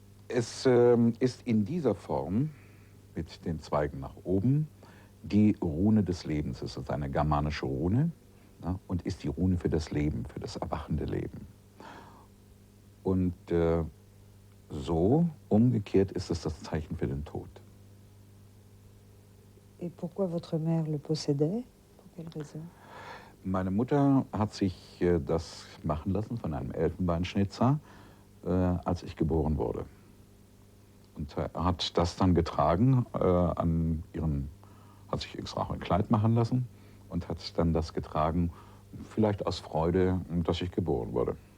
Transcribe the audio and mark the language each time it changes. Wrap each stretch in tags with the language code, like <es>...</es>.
<de>Es ist in dieser Form, mit den Zweigen nach oben, die Rune des Lebens. Es ist eine germanische Rune, ja, und ist die Rune für das Leben, für das erwachende Leben. Und so umgekehrt ist es das Zeichen für den Tod.</de> <fr>Et pourquoi votre mère le possédait? Pour quelle raison?</fr> <de>Meine Mutter hat sich das machen lassen von einem Elfenbeinschnitzer, als ich geboren wurde. Und hat das dann getragen, hat sich extra auch ein Kleid machen lassen und hat dann das getragen, vielleicht aus Freude, dass ich geboren wurde.</de>